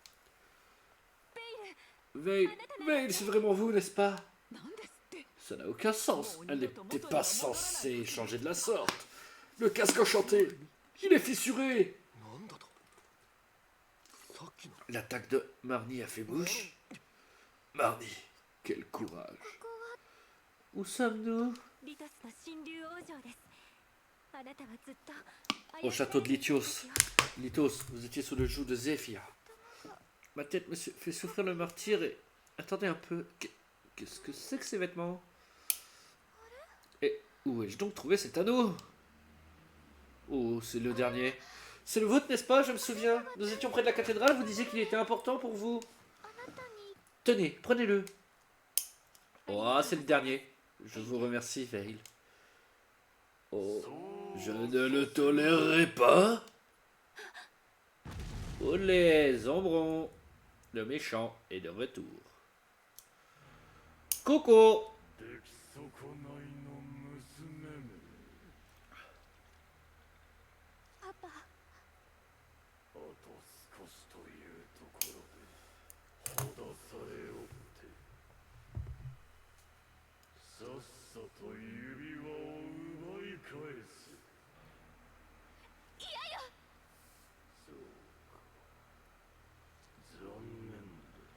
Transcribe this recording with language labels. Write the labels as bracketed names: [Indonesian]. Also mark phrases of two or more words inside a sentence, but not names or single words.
[French] Veil, Veil, c'est vraiment vous, n'est-ce pas? [Japanese] なんですって。 [French] Ça n'a aucun sens. Elle n'était pas censée changer de la sorte. Le casque enchanté, il est fissuré. [Japanese] なんだとさっきの [French] L'attaque de Marnie a fait mouche. Marnie, quel courage. Où sommes-nous? [Japanese] リトスの神竜王女です。あなたはずっと [French] Au château de Lithios. Lithos, vous étiez sous le joug de Zéphyr. Ma tête me fait souffrir le martyr et... Attendez un peu. Qu'est-ce que c'est que ces vêtements? Et où ai-je donc trouvé cet anneau? Oh, c'est le dernier. C'est le vôtre, n'est-ce pas? Je me souviens. Nous étions près de la cathédrale, vous disiez qu'il était important pour vous. Tenez, prenez-le. Oh, c'est le dernier. Je vous remercie, Veil. Oh, je ne le tolérerai pas. Olé, Zombron. Le méchant est de retour. Coco. [Japanese] 出来損ないの娘めパパ。あと少しというところでほだされおってさっさと指輪を奪い返すいやよそうか残念だ